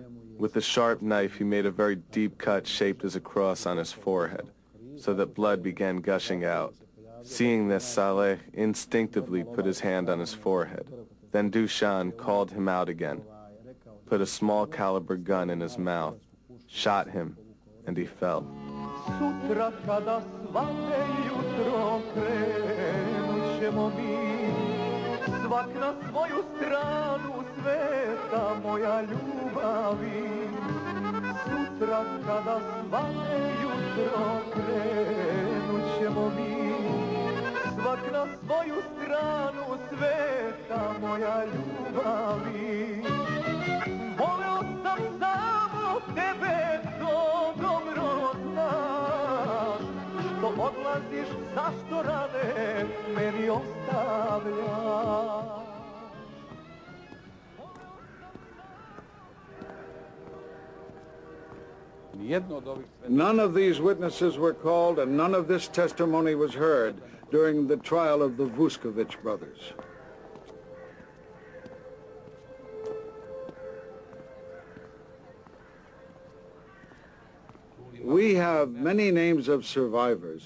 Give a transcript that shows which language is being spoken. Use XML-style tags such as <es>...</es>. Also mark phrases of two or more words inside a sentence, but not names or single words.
<en>With a sharp knife, he made a very deep cut shaped as a cross on his forehead, so that blood began gushing out. Seeing this, Saleh instinctively put his hand on his forehead. Then Dusan called him out again, put a small caliber gun in his mouth, shot him, and he fell.</en> <sr>Svak na svoju stranu sveta moja ljubavi. Sutra kada svane jutro krenut ćemo mi. Svak na svoju stranu sveta moja ljubavi. Voleo sam samo tebe, to dobro znaš. Što odlaziš, zašto rane meni ostavljaš?</sr> <en>None of these witnesses were called and none of this testimony was heard during the trial of the Vuskovic brothers. We have many names of survivors.</en>